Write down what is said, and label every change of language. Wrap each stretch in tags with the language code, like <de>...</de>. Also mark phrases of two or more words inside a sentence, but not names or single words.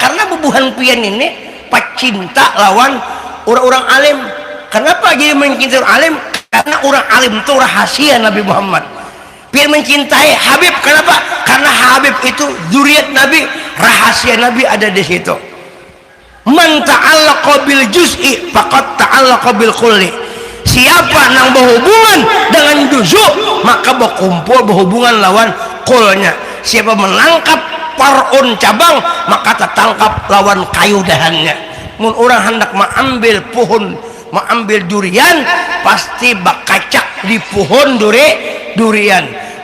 <bjn>Karena bubuhan pian ini pacinta lawan orang-orang alim.</bjn> <id>Kenapa jadi mencintai alim? Karena orang alim itu rahasia Nabi Muhammad. Biar mencintai Habib, kenapa? Karena Habib itu zuriat Nabi, rahasia Nabi ada di situ.</id> <ar>من تعلق بالجزء فقد تعلق بالكل.</ar> <bjn>Siapa yang berhubungan dengan juz'u maka berkumpul berhubungan lawan kulnya. Siapa menangkap parun cabang maka tertangkap lawan kayu dahannya. Mun orang hendak mengambil pohon, mengambil durian pasti bakacak di pohon durian.</bjn>